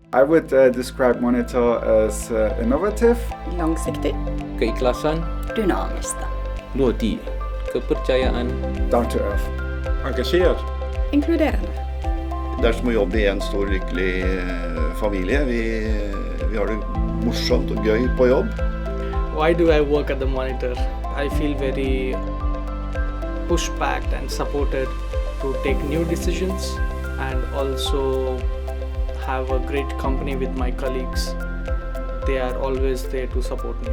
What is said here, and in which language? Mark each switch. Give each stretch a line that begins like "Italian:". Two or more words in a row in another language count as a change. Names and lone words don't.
English: I would describe Monitor as innovative,
Norwegian: longsiktig,
Indonesian: keikhlasan,
Finnish: dynaamista,
Chinese: 落地, kepercayaan,
English: down to earth.
Norwegian: Engasjert. inkluderende. Det er som å jobbe i en stor, lykkelig familie. Vi har det morsomt og gøy på jobb.
English: Why do I work at the Monitor? I feel very push-backed and supported to take new decisions and also have a great company with my colleagues. They are always there to support me.